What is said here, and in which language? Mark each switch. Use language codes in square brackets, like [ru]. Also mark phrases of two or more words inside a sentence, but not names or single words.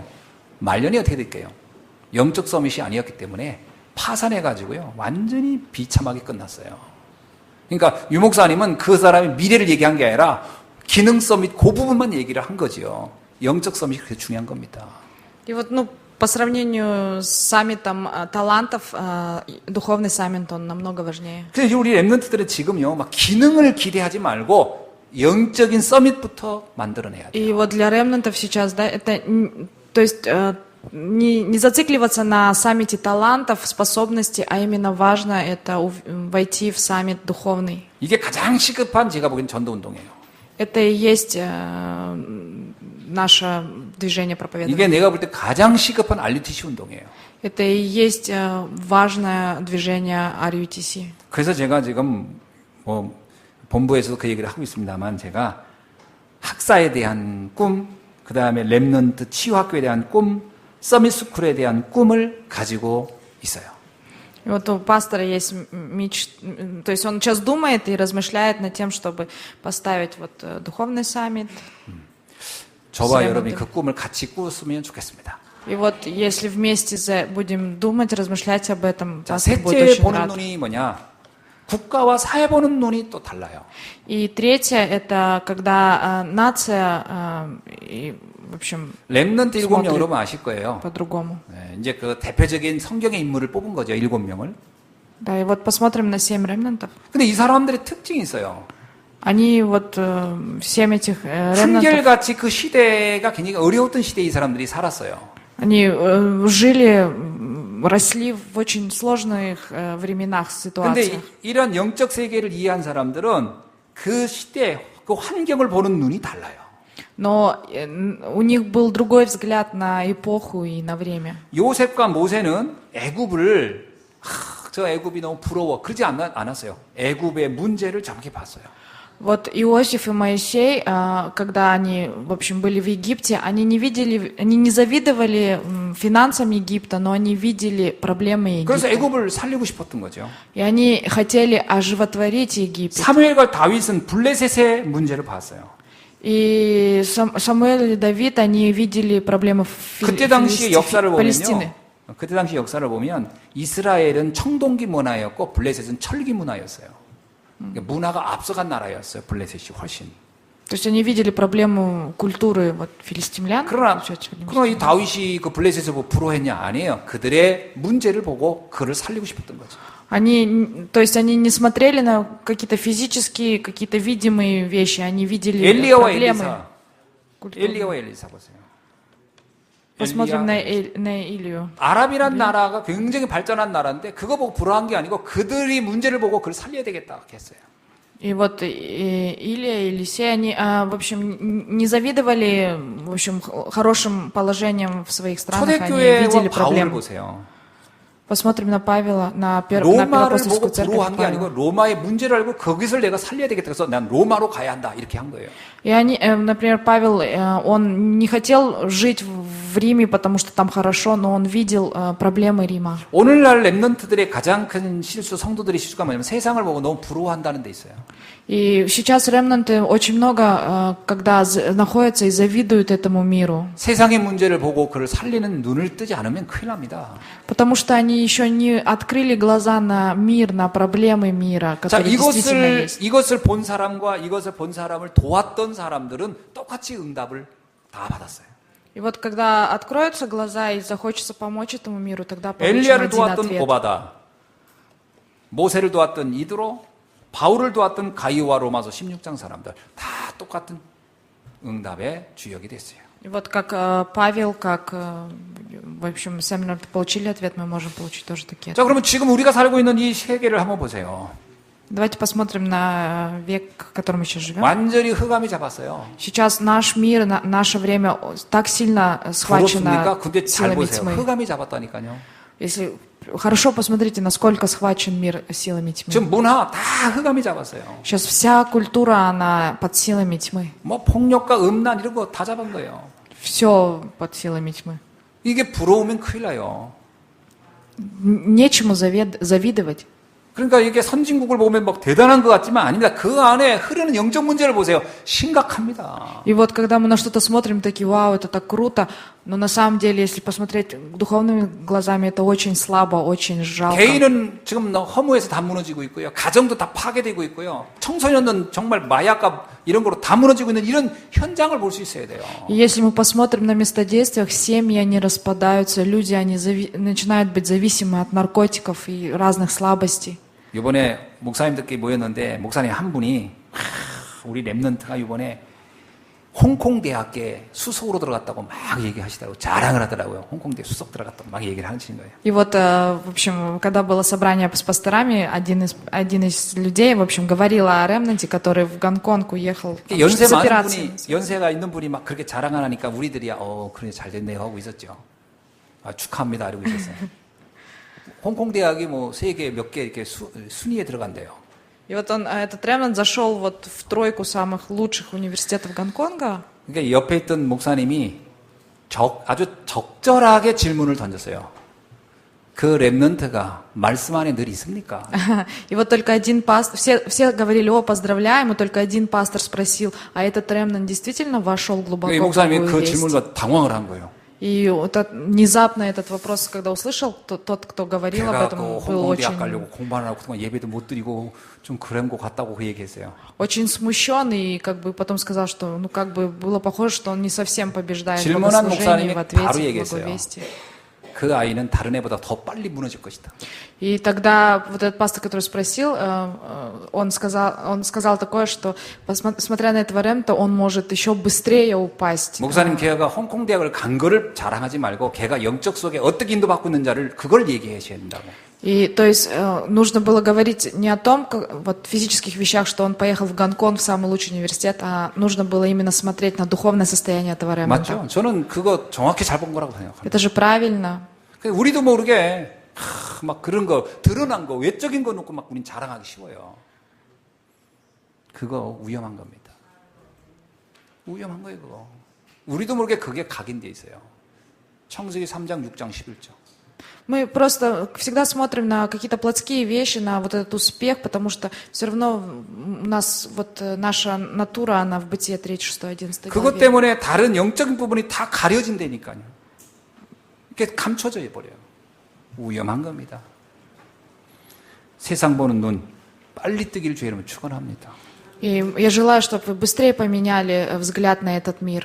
[ko] 말년이 어떻게 될까요? 영적 서밋이 아니었기 때문에 파산해가지고요, 완전히 비참하게 끝났어요. 그러니까 유 목사님은 그 사람의 미래를 얘기한 게 아니라 기능 서밋 그 부분만 얘기를 한 거지요. 영적 서밋이 그렇게 중요한 겁니다. [ru] И вот, ну, по сравнению с саммитом талантов, духовный саммит, он намного важнее. [ko] 그래서 우리 랩런트들은 지금요, 막 기능을 기대하지 말고 영적인 서밋부터 만들어내야 돼요. [ru] И вот для ремнантов сейчас, да, это, то есть не зацикливаться на саммите талантов, способностей, а именно важно это войти в саммит духовный. [ko] 이게 가장 시급한 제가 보기엔 전도 운동이에요. [ru] Это и есть наше движение проповедования. [ko] 이게 내가 볼 때 가장 시급한 RUTC 운동이에요. [ru] Это и есть важное движение RUTC. [ko] 그래서 제가 지금 뭐 본부에서도 그 얘기를 하고 있습니다만 제가 학사에 대한 꿈, 그 다음에 랩넌트 치유학교에 대한 꿈, 서밋 스쿨에 대한 꿈을 가지고 있어요. [ru] И вот у пастора есть то есть он сейчас думает и размышляет над тем, чтобы поставить вот духовный саммит. [ko] 저와 여러분이 그 꿈을 같이 꾸었으면 좋겠습니다. [ru] И вот если вместе будем думать, размышлять об этом, [ko] 자, [ru] пастор будет [ko] 셋째 [ru] очень [ko] 보는 [ru] рад. [ko] 눈이 뭐냐? 국가와 사회 보는 눈이 또 달라요. [ru] И третье, это когда нация, и, в общем, [ko] 랩넌트 7명 [ru] смотрит [ko] 여러분 아실 거예요. [ru] по-другому. [ko] 네, 이제 그 대표적인 성경의 인물을 뽑은 거죠. 7명을. [ru] Да, и вот посмотрим на 7 ремнантов. [ko] 근데 이 사람들의 특징이 있어요. [ru] Они вот, 7 этих ремнантов, [ko] 한결같이 그 시대가 굉장히 어려웠던 시대에 이 사람들이 살았어요. [ru] они жили, росли в очень сложных временах, [ko] 근데 [ru] ситуациях. [ko] 이런 영적 세계를 이해한 사람들은 그 시대, 그 환경을 보는 눈이 달라요. [ru] Но у них был другой взгляд на эпоху и на время. [ko] 요셉과 모세는 애굽을 저 애굽이 너무 부러워 그러지 않았어요. 애굽의 문제를 정확히 봤어요. [ru] Вот Иосиф и Моисей, когда они, в общем, были в Египте, они не завидовали финансам Египта, но они видели проблемы [ko] 그래서 [ru] Египта. [ko] 애굽을 살리고 싶었던 거죠. [ru] И они хотели оживотворить Египет. [ko] 사무엘과 다윗은 블레셋의 문제를 봤어요. [ru] И Самуэль и Давид, они видели проблемы [ko] 그때 당시 역사를 [ru] Палестины. [ko] 보면요. 그때 당시 역사를 보면 이스라엘은 청동기 문화였고 블레셋은 철기 문화였어요. 그러니까 문화가 앞서간 나라였어요. 블레셋이 훨씬. [ru] То есть они видели проблему культуры вот, филистимлян. [ko] 그러나 이 다윗이 그 블레셋을 뭐 부러워했냐? 아니에요. 그들의 문제를 보고 그를 살리고 싶었던 거죠. [ru] То есть они не смотрели на какие-то физические, какие-то видимые вещи, они видели [ko] 엘리야와 [ru] проблемы. [ko] 엘리야와 엘리사 보세요. [ru] Посмотрим на Илью. [ko] 아랍이란 나라가 굉장히 발전한 나라인데 그거 보고 부러워한 게 아니고 그들이 문제를 보고 그를 살려야 되겠다 했어요. [ru] И вот Илия и Елисей, они, в общем, не завидовали, в общем, хорошим положением в своих странах, они видели [ko] 초대교회와 바울을 [ru] проблемы. [ko] 보세요. [ru] Посмотрим на Павела, на [ko] 로마를 [ru] Первоапостольскую [ko] 보고 [ru] церковь [ko] 부러워한 게 아니고 [ru] Павла. [ko] 로마의 문제를 알고 거기서 내가 살려야 되겠다 그래서 난 로마로 가야 한다 이렇게 한 거예요. [ru] И они, например, Павел, он не хотел жить в Риме, потому что там хорошо, но он видел проблемы Рима. [ko] 오늘날 랩런트들의 가장 큰 실수, 성도들의 실수가 뭐냐면 세상을 보고 너무 부러워한다는 데 있어요. [ru] И сейчас ремнанты очень много, когда находятся и завидуют этому миру. [ko] 세상의 문제를 보고 그를 살리는 눈을 뜨지 않으면 큰일 납니다. [ru] Потому что они еще не открыли глаза на мир, на проблемы мира, [ko] 자, [ru] которые действительно есть. [ko] 이것을 본 사람과 이것을 본 사람을 도왔던 사람들은 똑같이 응답을 다 받았어요. [ru] И вот когда откроются глаза и захочется помочь этому миру, тогда получим [ko] 엘리야를 [ru] один [ko] 도왔던 [ru] ответ. [ko] 고바다, 모세를 도왔던 이드로, 바울을 도왔던 가이오와 로마서 16장 사람들 다 똑같은 응답의 주역이 됐어요. [ru] И вот как Павел, как, в общем, сами получили ответ, мы можем получить тоже такие [ko] 자, [ru] ответы. [ko] 그러면 지금 우리가 살고 있는 이 세계를 한번 보세요. [ru] Давайте посмотрим на век, в котором мы сейчас живем. [ko] 완전히 흑암이 잡았어요. [ru] Сейчас наш мир, наше время так сильно [ko] 부럽습니까? [ru] схвачено [ko] 근데 잘 [ru] силами [ko] 보세요. [ru] тьмы. [ko] 흑암이 잡았다니까요. [ru] Если хорошо посмотрите, насколько схвачен мир силами тьмы. [ko] 지금 문화 다 흑암이 잡았어요. [ru] Сейчас вся культура, она под силами тьмы. [ko] 뭐 폭력과 음란 이런 거 다 잡은 거예요. [ru] Все под силами тьмы. [ko] 이게 부러우면 큰일 나요. [ru] Нечему завидовать. [ko] 그러니까 이게 선진국을 보면 막 대단한 것 같지만 아닙니다. 그 안에 흐르는 영적 문제를 보세요. 심각합니다. [ru] И вот когда мы на что-то смотрим, такие, вау, это так круто, но на самом деле, если посмотреть духовными глазами, это очень слабо, очень жалко. [ko] 개인은 지금 허무해서 다 무너지고 있고요. 가정도 다 파괴되고 있고요. 청소년은 정말 마약과 이런 거로 다 무너지고 있는 이런 현장을 볼 수 있어야 돼요. [ru] И если мы посмотрим на местодействиях, семьи, они распадаются, люди, они начинают быть зависимы от наркотиков и разных слабостей. [ko] 이번에 목사님들끼리 모였는데 목사님 한 분이 우리 랩런트가 이번에 홍콩 대학에 수석으로 들어갔다고 막 얘기하시더라고요. 자랑을 하더라고요. 홍콩대 수석 들어갔다고 막 얘기를 하시는 거예요. [ru] И вот, в общем, когда было собрание с пасторами, один из людей, в общем, говорил о ремнанте, который в Гонконг уехал с [ko] 연세 많은 [ru] операцией. [ko] 분이, 연세가 있는 분이 막 그렇게 자랑을 하니까 우리들이야, 그래, 잘 됐네요 하고 있었죠. 축하합니다. 이러고 있었어요. 홍콩 대학이 뭐 세계 몇 개 이렇게 순위에 들어간대요. [ru] И вот этот ремнант зашел вот в тройку самых лучших университетов Гонконга. [ko] 그러니까 옆에 있던 목사님이 아주 적절하게 질문을 던졌어요. 그 랩넌트가 말씀 안에 늘 있습니까? [ru] И вот только один пастор, все говорили, поздравляем, и только один пастор спросил, а этот ремнант действительно вошел глубоко [ko] 이 [ru] в [ko] 목사님이 [ru] Богу [ko] 그 [ru] весть? [ko] 질문을 당황을 한 거예요. [ru] И вот внезапно этот вопрос, когда услышал, тот, кто говорил об [ko] 걔가 [ru] этом, [ko] 그 [ru] был [ko] 홍콩 대학 [ru] очень, [ko] 가려고 공부하느라고 그동안 예배도 못 드리고 좀 그런 것 같다고 그 얘기했어요. [ru] очень смущен, и как бы потом сказал, что ну как бы было похоже, что он не совсем побеждает в [ko] 질문한 [ru] богослужении, [ko] 목사님이 [ru] в ответе [ko] 바로 [ru] в [ko] 얘기했어요. [ru] благовестии. [ko] 그 아이는 다른 애보다 더 빨리 무너질 것이다. [ru] И тогда вот этот пастор, который спросил, он сказал такое, что, смотря на этого ремта, он может еще быстрее упасть. [ko] 목사님 걔가 홍콩 대학을 간 거를 자랑하지 말고 걔가 영적 속에 어떻게 인도받고 있는지를 그걸 얘기하셔야 된다고. [ru] И то есть нужно было говорить не о том, вот физических вещах, что он поехал в Гонконг, в самый лучший университет, а нужно было именно смотреть на духовное состояние этого ремонта. [ko] 맞죠? 저는 그거 정확히 잘 본 거라고 생각합니다. [ru] Это же правильно. [ko] 우리도 모르게 막 그런 거 드러난 거 외적인 거 놓고 막 우린 자랑하기 쉬워요. 그거 위험한 겁니다. 위험한 거예요, 그거. 우리도 모르게 그게 각인돼 있어요. 창세기 3장, 6장, 11절. [ru] Мы просто всегда смотрим на какие-то плотские вещи, на вот этот успех, потому что все равно у нас вот наша натура, она в Бытие 3, 6, 11 [ko] 그것 [ru] главе. [ko] 때문에 다른 영적인 부분이 다 가려진다니까요. 이게 감춰져 버려요. 위험한 겁니다. 세상 보는 눈 빨리 뜨기를 주의 이름으로 축원합니다. [ru] И я желаю, чтобы вы быстрее поменяли взгляд на этот мир.